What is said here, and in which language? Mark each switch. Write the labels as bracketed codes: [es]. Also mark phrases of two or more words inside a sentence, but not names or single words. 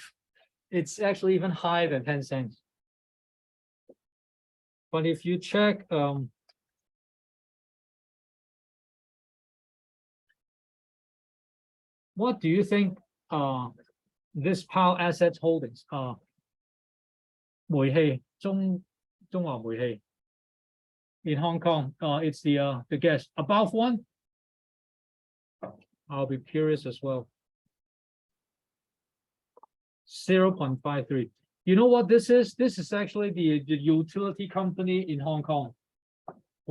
[en] It's actually even higher than 10 cents. But if you check, what do you think this Power Assets Holdings, 煤氣, 中華煤氣 in Hong Kong, it's the guess. Above 1? I'll be curious as well. 0.53. You know what this is? This is actually the utility company in Hong Kong.